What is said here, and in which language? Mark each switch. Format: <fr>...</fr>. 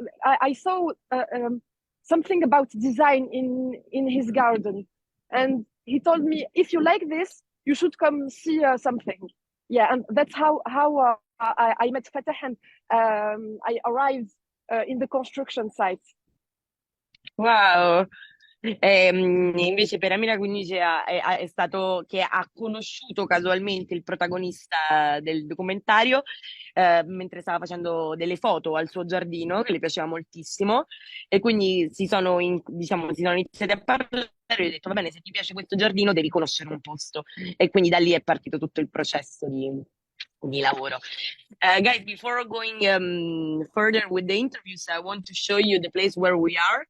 <en>I saw something about design in his garden, and he told me, if you like this, you should come see something. Yeah, and that's how I met Fateh, and I arrived in the construction site. Wow,</en> <it>Invece per Amira quindi è stato che ha conosciuto casualmente il protagonista del documentario mentre stava facendo delle foto al suo giardino, che le piaceva moltissimo, e quindi diciamo, si sono iniziati a parlare e ho detto, va bene, se ti piace questo giardino devi conoscere un posto. E quindi da lì è partito tutto il processo di lavoro.</it> <en>Guys, before going further with the interviews, I want to show you the place where we are.</en>